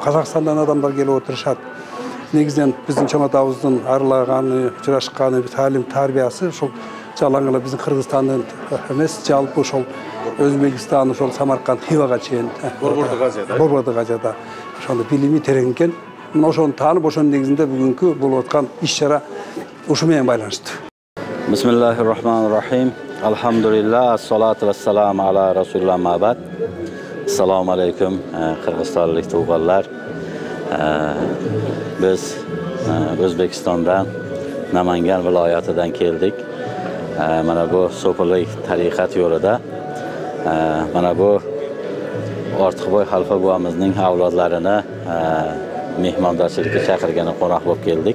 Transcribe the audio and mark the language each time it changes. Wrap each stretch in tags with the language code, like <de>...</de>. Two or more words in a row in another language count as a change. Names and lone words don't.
<ky>Казакстандан адамдар келип отурушат. Негизинен биздин чоң атабыздын арылаганы, учурашканы, талим тарбиясы ошол жалаңгыла биздин Кыргызстандын эмес, жалпы ошол Өзбекстан, ошол Самарканд, Хивага чейин Борбордук Азияда ошондо билими тереңкен. Мына ошону таанып, ошонун негизинде бүгүнкү болуп аткан иш-чара ушу менен байланыштуу.</ky> <ar>بسم الله الرحمن الرحيم الحمد لله والصلاة والسلام على رسول الله أما بعد.</ar> <uz>Assalomu alaykum Qirg'izistonlik tug'anlar. Biz O'zbekistondan Namangan viloyatidan keldik. Mana bu So'pilik tariqat yo'lida mana bu Ortiqbo'y xalfa buvamizning avlodlarini mehmondorchilikka chaqirgani qo'noq bo'lib keldik.</uz>